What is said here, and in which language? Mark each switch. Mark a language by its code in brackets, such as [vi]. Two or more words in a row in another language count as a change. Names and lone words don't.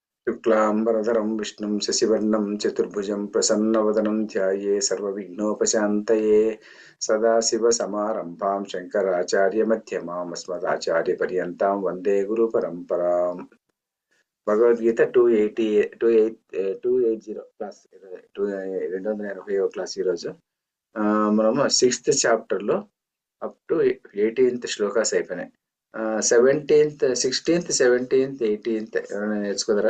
[sa] शुक्लांबरधरं विष्णुं शशिवर्णं चतुर्भुजं प्रसन्नवदनं ध्याये सर्वविघ्नोपशान्तये सदाशिवसमारम्भां शङ्कराचार्यमध्यमाम् अस्मदाचार्यपर्यन्तां वन्दे गुरुपरम्पराम् [te] భగవద్గీత 280 క్లాస్ 280వ క్లాస్ ఈరోజు మనము 6th చాప్టర్లో [en] up to [te] 18th శ్లోకాస్ అయిపోయినాయి. 17th 16th 17th 18th ఎవరైనా నేర్చుకున్నారా?